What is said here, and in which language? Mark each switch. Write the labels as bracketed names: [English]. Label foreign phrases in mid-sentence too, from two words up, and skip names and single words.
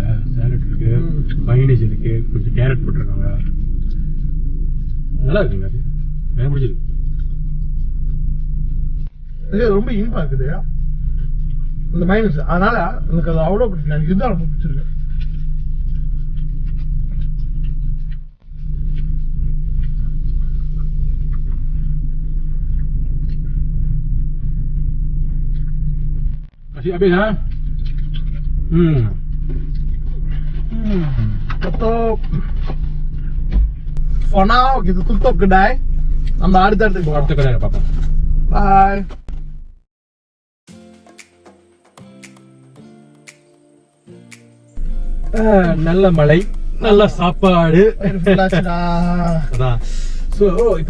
[Tamil] சேலட் இருக்கு, மைனேஜ் இருக்கு, கொஞ்சம் கேரட் போட்டிருக்காங்க. நல்லா இருக்குங்க. அது எனக்கு பிடிச்சிருக்கு. ரொம்ப இனிப்பா இருக்குது இந்த மைனஸ். அதனால எனக்கு அது அவ்வளோ பிடிக்கல. எனக்கு இதுதான் ரொம்ப பிடிச்சிருக்கு. [Malay] Masih habis ha? Tutup. [English] For now [Malay] kita tutup kedai. [Tamil] நம்ம அடுத்த கடையில் பார்ப்போம். பாய். நல்ல மழை, நல்ல சாப்பாடு. அதான். இப்ப